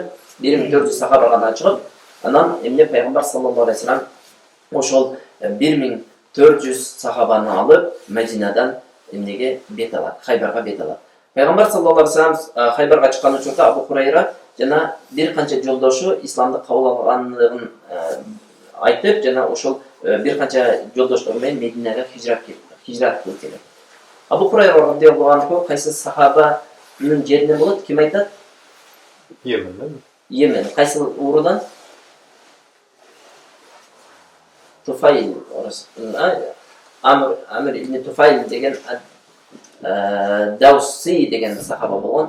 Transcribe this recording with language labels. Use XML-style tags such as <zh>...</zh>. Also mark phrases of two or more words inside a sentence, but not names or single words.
<ky>1400 сахаба гана чыгып, анан эмне пайгамбар</ky> <ar>صلى الله عليه وسلم</ar> <ky>ошол 1400 сахабаны алып Мединадан эмнеге бет алат, Хайбарга бет алат. Пайгамбар</ky> <ar>صلى الله عليه وسلم</ar> <ky>Хайбарга чыккан учурда Абу Хурайра жана бир канча жолдошу исламды кабыл алгандыгын айтып, жана ошол бир канча жолдоштору менен Мединага хижрат кылып келет. Абу Хурайра</ky> <ar>رضي الله عنه</ar> <ky>кайсы сахабанын жеринен болот? Ким айтат? Йемен. Йемен. Кайсы урудан? Туфайл. Амр ибн Туфайл деген Дауси деген сахаба болгон.</ky>